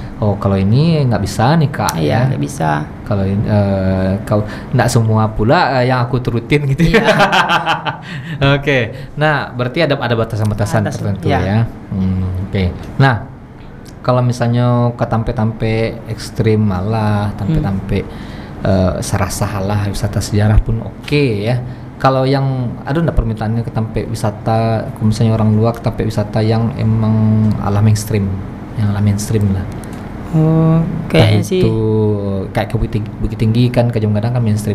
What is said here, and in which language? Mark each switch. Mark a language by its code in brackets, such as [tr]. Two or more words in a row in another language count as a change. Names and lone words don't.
[id] Kalau ini nggak bisa nih kak. Iya, nggak bisa. Kalau kau nggak semua pula yang aku turutin gitu. Iya. Oke. Nah, berarti ada batasan-batasan tertentu ya. Oke. Nah, kalau misalnya ke tampe-tampe ekstrim malah tampe-tampe serasa halah wisata sejarah pun oke ya. Kalau yang ada nggak permintaannya ke tempat wisata, misalnya orang luar ke tempat wisata yang emang ala mainstream, lah. Kayaknya sih. Kayak ke Bukit Tinggi kan, ke Galuh Gandang kan mainstream.